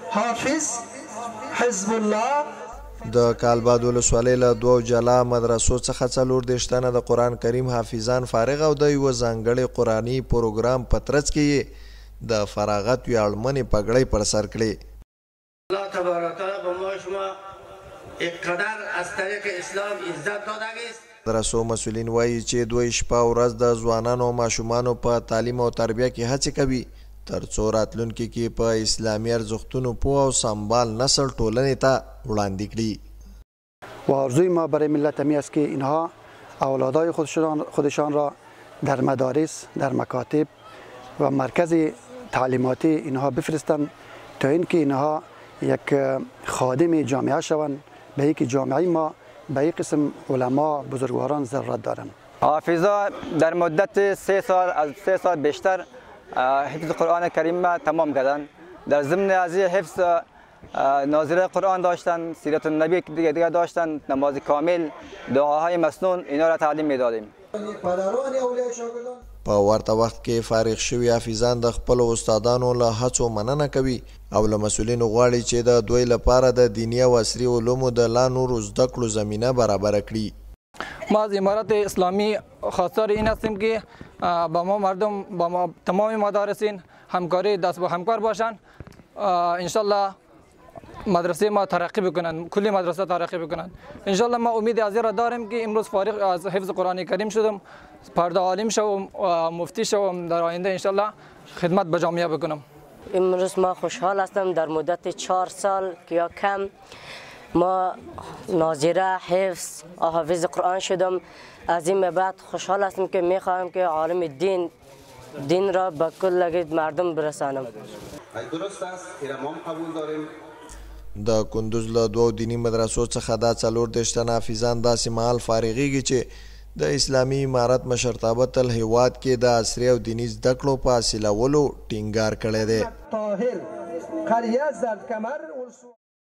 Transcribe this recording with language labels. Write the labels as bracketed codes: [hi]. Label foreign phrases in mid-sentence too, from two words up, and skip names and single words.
[ps] حافظ حزب الله. د کالباد ولسوالۍ له 2 جلا مدرسو څخه 40 تنه د قرآن کریم حافظان فارغ او د یوه ځانګړي قرآني پروګرام په ترڅ کې یې د فراغت ویاړمنې پګړۍ پر سر کړې. [fa] الله تبارک تعالی به ما شما اقتدار از طریق اسلام عزت داده است. [ps] مدرسو مسؤلین وایي چې دوی شپه او ورځ د ځوانانو او ماشومانو په تعلیم او تربیه کې هڅې کوي تر څو راتلونکي کې په اسلامي ارزښتونو پوه او سمبال نسل ټولنې ته وړاندې کړي. [fa] و آرزوی ما برای ملت می است که اینها اولادای خودشان را در مدارس، در مکاتب و مرکز تعلیماتی اینها بفرستند تا اینکه اینها یک خادم جامعه شوند، به اینکه جامعه ما به این قسم علما بزرگواران ضرورت دارند. حافظا در مدت 3 سال از 3 سال بیشتر حفظ قرآن کریم تمام کردند. در ضمن از حفظ ناظره قرآن داشتن، سیرت النبی دیگه داشتن، نماز کامل، دعاهای مسنون، اینا را تعلیم میدادیم. [ps] په ورته وخت کې فارغ شوي حافظان د خپلو استادانو له هڅو مننه کوي او له مسؤلینو غواړي چې د دوی لپاره د دیني او عصري علومو د لا نورو زده کړو زمینه برابره کړي. [fa] ما از امارت اسلامی خواستار این هستیم که با ما مردم، با ما تمام مدارسین همکاری دست با همکار باشند. انشالله مدرسه ما ترقی بکنند، کلی مدرسه ترقی بکنند. انشالله ما امید از این را داریم که امروز فارغ از حفظ قرآن کریم شدم، فردا عالم شوم و مفتی شوم، در آینده انشالله خدمت به جامعه بکنم. امروز ما خوشحال هستم در مدت 4 سال یا کم ما ناظره حفظ حافظ قرآن شدم. از این به بعد خوشحال هستم که میخواهم که عالم دین را به کل مردم برسانم. درست است، ایرمان قبول داریم. [ps] د کندوز له 2 دینی مدرسو څخه دا 40 تنه حافظان داسې مهال فارغېږي چې د اسلامي امارت مشرتابه تل هیواد کې د عصري او دیني زده کړو په حاصلولو ټینګار کړی دی.